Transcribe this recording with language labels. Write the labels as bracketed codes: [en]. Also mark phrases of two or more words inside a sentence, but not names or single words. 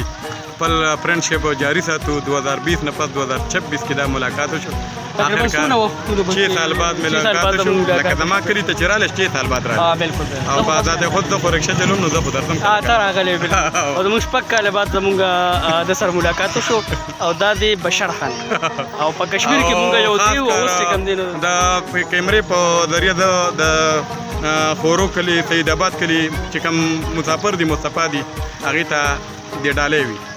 [ps] خپل فرینډشپ جاري ساتو. 2020 نه پس 2026 کې دا ملاقات وشو. آخر کار 6 سال بعد ملاقات شو. لکه زما کلي ته چې راغلی 6 سال بعد راغلی او په ازادۍ خود زه خو رکشه چلوم نو زه خو درځم. ته راغلی او زموږ شپږ کاله بعد زموږ د سره ملاقات وشو او دا دی بشر خان او په کشمیر کې موږ یو دی او اوس چې کوم دی د کیمرې په ذریعه د خورو کلي سید آباد کلي چې کوم مسافر دي مصطفی دي هغې ته دې ډالۍ وي